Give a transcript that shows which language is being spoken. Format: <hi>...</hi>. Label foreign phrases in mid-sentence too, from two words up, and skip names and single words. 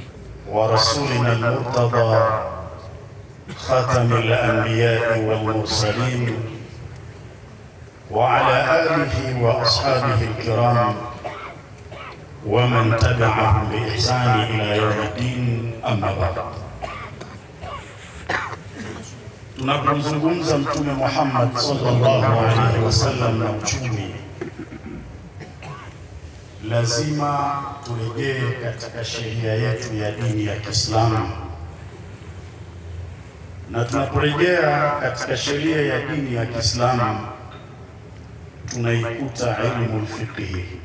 <ar>ورسولنا المرتضى خاتم الأنبياء والمرسلين وعلى آله وأصحابه الكرام ومن تبعهم بإحسان إلى يوم الدين. أما بعد،</ar> <sw>tunapomzungumza Mtume Muhammad</sw> <ar>صلى الله عليه وسلم</ar> <sw>na uchumi, lazima turejee katika sheria yetu ya dini ya Kiislamu, na tunaporejea katika sheria ya dini ya Kiislamu tunaikuta</sw> <ar>علم الفقه,</ar>